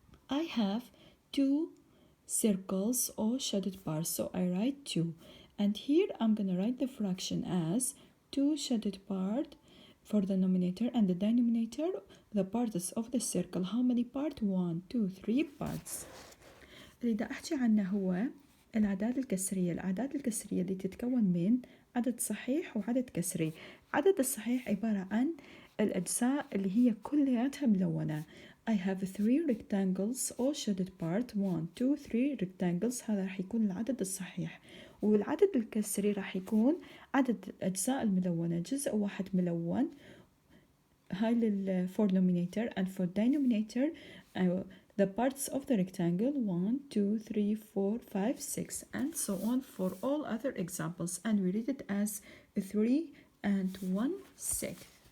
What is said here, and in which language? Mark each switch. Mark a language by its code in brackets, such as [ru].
[en] I have 2 circles or shaded parts, so I write 2. And here I'm gonna write the fraction as 2 shaded part for the numerator, and the denominator the parts of the circle. How many parts? 1 2 3 parts. [ar] اللي بدي أحكي عنه هو الأعداد الكسرية. الأعداد الكسرية اللي تتكون من عدد صحيح وعدد كسري. عدد الصحيح عبارة عن الأجزاء اللي هي كلياتها ملونة. [en] I have 3 rectangles all shaded part. 1 2 3 rectangles. [ar] هذا راح يكون العدد الصحيح. والعدد الكسري راح يكون عدد الأجزاء الملونة. جزء واحد ملون. [en] هاي for numerator, and for denominator the parts of the rectangle 1 2 3 4 5 6 and so on for all other examples, and we read it as 3 and 1/6.